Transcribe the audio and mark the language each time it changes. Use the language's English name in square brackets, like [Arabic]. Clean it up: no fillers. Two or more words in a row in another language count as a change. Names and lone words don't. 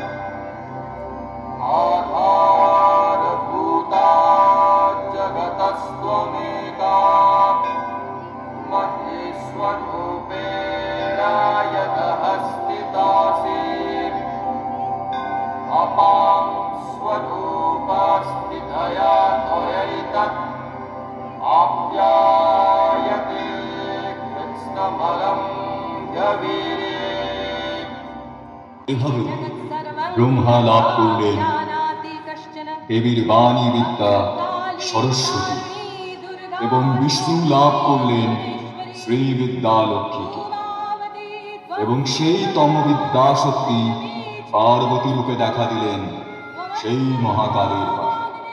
[Sanskrit] आधारभूता जगतस्त्वमेका महेश्वरूपेण यतः स्थितासि अपां स्वरूपस्थितया त्वयैतत् आप्यायते कृत्स्नबलं व्यवीरे। [Bangla] এভাবে ব্রহ্মা লাভ করলেন দেবীর বাণী বিদ্যা সরস্বতী এবং বিষ্ণু লাভ করলেন শ্রীবিদ্যা লক্ষ্মীকে এবং সেই তমবিদ্যা শক্তি পার্বতী রূপে দেখা দিলেন সেই মহাকালের পাশে।